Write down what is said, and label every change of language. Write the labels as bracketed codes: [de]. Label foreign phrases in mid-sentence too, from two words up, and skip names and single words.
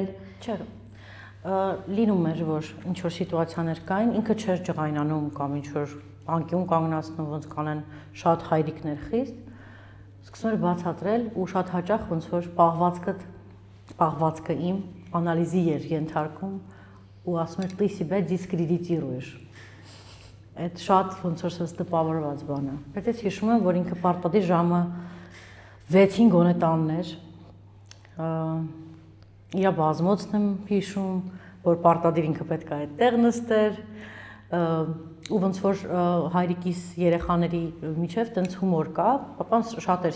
[hy] չէ, լինում էր, որ ինչ-որ սիտուացիաներ կային, ինքը չէր ջղայնանում կամ ինչ-որ անկյուն կանգնացնում, ոնց կանեն շատ հայրիկներ խիստ, սկսում էր բացատրել ու շատ հաճախ ոնց որ պահվածքը իմ անալիզի էր ենթարկում ու ասում էր [ru] «Ты себя дискредитируешь»։ [hy] Այդ շատ ոնց որ սենց տպավորված բան է։ Բայց ես հիշում եմ, որ ինքը պարտադիր ժամը 6-ին գոնե տանն էր։ Իրա բազմոցն եմ հիշում, որ պարտադիր ինքը պետք է այդտեղ նստեր ու ոնց որ հայրիկիս երեխաների միջև տենց հումոր կա, պապան շատ էր